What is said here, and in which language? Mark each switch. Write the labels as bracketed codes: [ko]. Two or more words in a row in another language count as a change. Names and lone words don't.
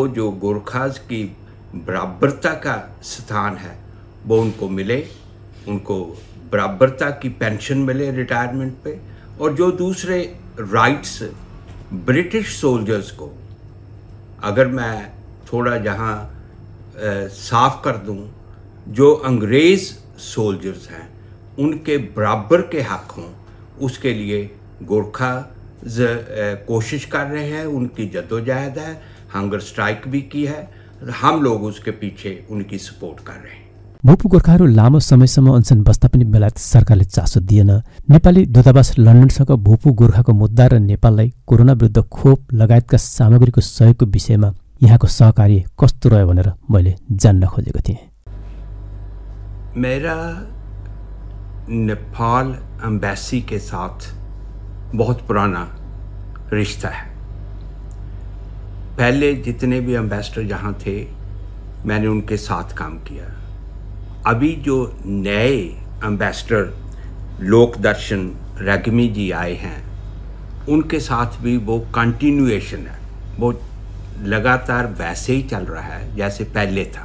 [hi] जो गोरखाज की बराबरता का स्थान है वो उनको मिले, उनको बराबरता की पेंशन मिले रिटायरमेंट पे, और जो दूसरे [en] rights British soldiers [hi] को, अगर मैं थोड़ा जहाँ साफ कर दूँ, जो अंग्रेज़ सोल्जर्स हैं उनके बराबर के हक हों, उसके लिए गोरखा कोशिश कर रहे हैं। उनकी जद्दोजहद है, [en] hunger strike [hi] भी की है, हम लोग उसके पीछे उनकी सपोर्ट कर रहे हैं। [ne] भूपू गोर्खाहरू लामो समयसम्म अनसन बस्दा पनि बेलायत सरकारले चासो दिएन। नेपाली दूतावास लन्डनसँग भूपू गोर्खाको मुद्दा र नेपाललाई कोरोना विरुद्ध खोप लगायतका सामग्रीको सहयोगको विषयमा यहाँको सहकार्य कस्तो रह्यो भनेर मैले जान्न खोजेको थिएँ। [hi] मेरा नेपाल एम्बेसी के साथ बहुत पुराना रिश्ता है। पहले जितने भी एम्बेसडर जहाँ थे मैंने उनके साथ काम किया। अभी जो नए एम्बेसडर लोकदर्शन रेग्मी जी आए हैं उनके साथ भी वो कंटिन्यूएशन है, वो लगातार वैसे ही चल रहा है जैसे पहले था।